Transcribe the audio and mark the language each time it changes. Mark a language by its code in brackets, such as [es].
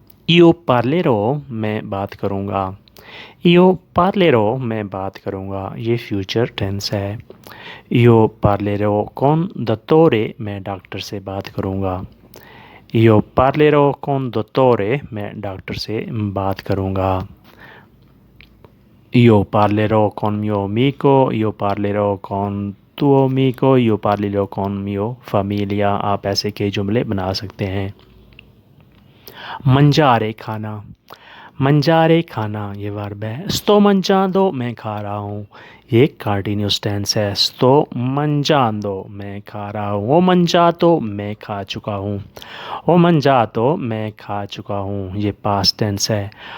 [it] io parlerò [hi] मैं बात करूँगा, [it] io parlerò [hi] मैं बात करूँगा, ये फ्यूचर टेंस है। [it] io parlerò con dottore [hi] मैं डॉक्टर से बात करूँगा, [it] io parlerò con dottore [hi] मैं डॉक्टर से बात करूँगा। [it] io parlerò con mio amico, io parlerò con tuo amico, io parlerò con mio famiglia। [hi] आप ऐसे कई जुमले बना सकते हैं। मंजारे खाना, मंजारे खाना ये वर्ब है। [it] sto mangiando [hi] मैं खा रहा हूँ, ये कंटिन्यूस टेंस है। [it] sto mangiando [hi] मैं खा रहा हूँ। [it] ho mangiato [hi] मैं खा चुका हूँ, [it] ho mangiato [hi] मैं खा चुका हूँ, ये पास्ट टेंस है।